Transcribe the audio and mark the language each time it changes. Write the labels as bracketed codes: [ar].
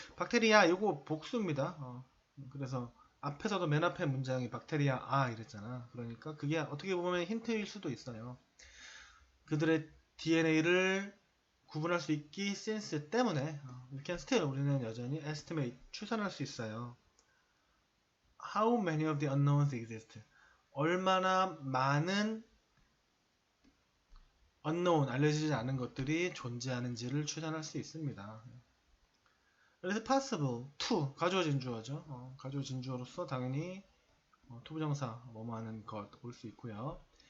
[ko] 박테리아, 이거 복수입니다. 그래서 앞에서도 맨 앞에 문장이 박테리아 이랬잖아. 그러니까 그게 어떻게 보면 힌트일 수도 있어요. 그들의 DNA를 구분할 수 있기 since 때문에 [en] we can still [ko] 우리는 여전히 estimate 추산할 수 있어요. [en] How many of the unknowns exist? [ko] 얼마나 많은 unknown 알려지지 않은 것들이 존재하는지를 추산할 수 있습니다. 그래서 possible to 가주어 진주어죠. 가주어 진주어로서 당연히 투부정사 뭐뭐 하는 것 올 수 있고요.